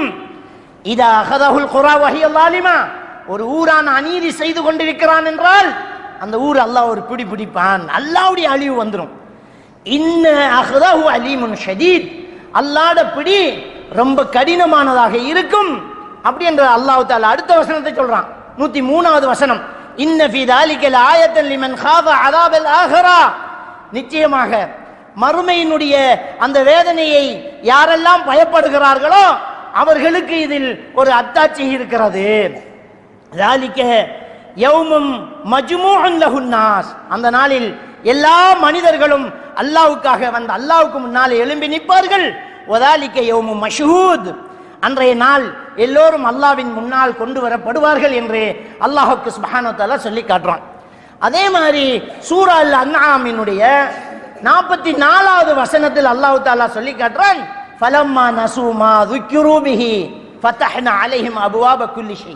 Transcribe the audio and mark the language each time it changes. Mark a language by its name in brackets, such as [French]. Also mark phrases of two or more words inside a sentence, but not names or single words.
[Arabic] إذا أخذ القرى وهي ظالمة, [Tamil] ஒரு ஊரான அநீதி செய்து கொண்டிருக்கிறான் என்றால் அந்த ஊர் அல்லாஹ் ஒரு பிடி பிடிப்பான், அல்லாஹ்வுடைய அழிவு வந்துடும். [Arabic] إن أخذه أليم شديد, [Tamil] அல்லாஹ்வோட பிடி ரொம்ப கடினமானதாக இருக்கும் அப்படி என்ற அல்லாஹ் தஆலா அடுத்த வசனத்தை சொல்றான். [Arabic] 103வது வசனம், إن في ذلك لآية لمن خاف عذاب الآخرة, [Tamil] நிச்சயமாக மறுமையினுடைய அந்த வேதனையை யாரெல்லாம் பயப்படுகிறார்களோ அவர்களுக்கு இதில் ஒரு அத்தாட்சி இருக்கிறது. [Arabic] ذلك يوم مجموع له الناس, [Tamil] அந்த நாளில் எல்லா மனிதர்களும் அல்லாஹ்வுக்காக வந்து அல்லாஹ்வுக்கு முன்னால் எழும்பி நிற்பார்கள். [Arabic] وذلك يوم مشهود, [Tamil] அன்றைய நாள் எல்லோரும் அல்லாஹ்வின் முன்னால் கொண்டு வரப்படுவார்கள் என்று அல்லாஹ்வுக்கு [Arabic] سبحانه وتعالى [Tamil] சொல்லி காட்டுறான். அதே மாதிரி சூரா அல் அன்ஆமினுடைய 44வது வசனத்தில் அல்லாஹ் தஆலா சொல்லி காட்டுறான், [Arabic] فلما نسوا ما ذكروا به فتحنا عليهم أبواب كل شيء.